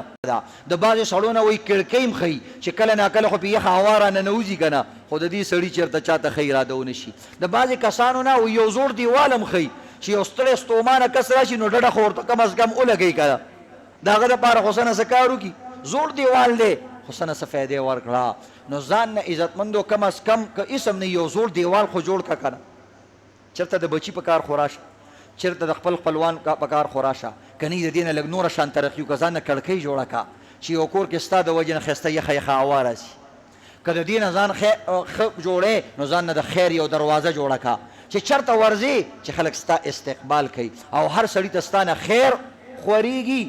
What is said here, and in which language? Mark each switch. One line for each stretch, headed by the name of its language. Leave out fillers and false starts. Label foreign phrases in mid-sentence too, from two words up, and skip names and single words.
Pashto: د بعضې سړو نه وایي کړکۍ هم ښیي چې کله ناکله خو پې یخه هوا را ننوځي که نه، خو د دې سړي چېرته چاته ښه اراده ونه شي. د بعضې کسانو نه وایي یو زوړ دیوال هم ښیي چې یو ستړی ستومانه کس راشي نو ډډه خو ورته
Persian: کم از کم
Pashto: ولګوي که نه، د هغه دپاره خو څه نه څه کار وکړي، زوړ دیوال دی خو څه نه څه فایدې ورکړه. نو ځان نه عزتمندو
Persian: کم از کم
Pashto: که اسم نه یو زوړ دیوال خو جوړ کړه که نه، چېرته د بچي په کار خو راشه، چېرته د خپل خپلوان په کار خو راشه، که نه د دې نه لږ نوره شان ترقي وکړه، ځان نه کړکۍ جوړه کړه چې یو کور کې ستا د وجې نه ښایسته یخه یخه هوا راسي. که د دې نه ځان ښه جوړې نو ځان نه د خیر یو دروازه جوړه کړه چې چېرته ورځې چې خلک ستا استقبال کوي او هر سړي ته ستا نه خیر خورېږي.